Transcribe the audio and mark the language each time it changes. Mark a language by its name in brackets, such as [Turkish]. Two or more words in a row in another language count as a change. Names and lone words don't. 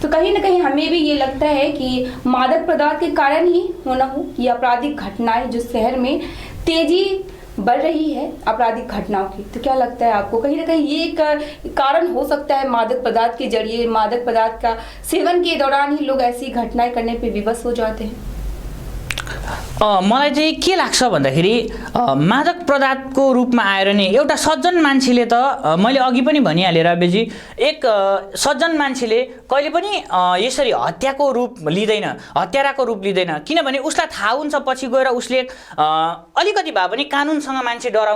[Hindi] तो कहीं ना कहीं हमें भी ये लगता है कि मादक पदार्थ के कारण ही होना हो ये आपराधिक घटनाएं जो शहर में तेजी बढ़ रही है आपराधिक घटनाओं की। तो क्या लगता है आपको, कहीं ना कहीं ये एक कारण हो सकता है मादक पदार्थ के जरिए, मादक पदार्थ का सेवन के दौरान ही लोग ऐसी घटनाएं करने पे विवश हो जाते हैं? [Nepali] मलाई चाहिँ के लाग्छ भन्दाखेरि मादक पदार्थको रूपमा आएर नि एउटा सज्जन मान्छेले त, मैले अघि पनि भनिहालेँ राव्यजी, एक सज्जन मान्छेले कहिले पनि यसरी हत्याको रूप लिँदैन, हत्याराको रूप लिँदैन। किनभने उसलाई थाहा हुन्छ पछि गएर उसले अलिकति भए पनि कानुनसँग मान्छे डराउँछ।